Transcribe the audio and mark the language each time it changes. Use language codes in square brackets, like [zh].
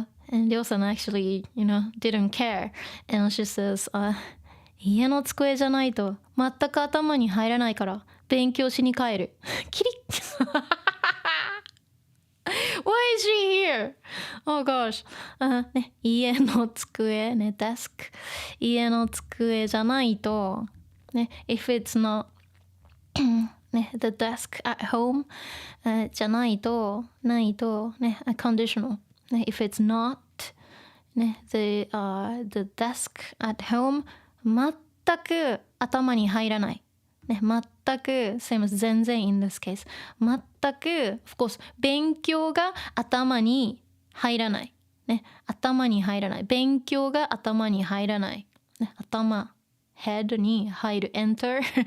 [en] And Ryo-san actually, didn't care. [ja] And she says, 家の机じゃないと全く頭に入らないから勉強しに帰る。 [en] キリッWhy is she here? Oh gosh. ね、 [ja] 家の机ね、 [en] desk。 [ja] 家の机じゃないと、ね、 [en] if it's not [ja] ね、 [en] the desk at home、 [ja] じゃないと、ね、conditional。 [en] ね、if it's not ね、the desk at home [ja] 全く頭に入らない。ね、全く [en] same as [ja] 全然 [en] in this case [ja] 全く [en] of course [ja] 勉強が頭に入らない、ね、頭に入らない勉強が頭に入らない、ね、頭 head に入る enter、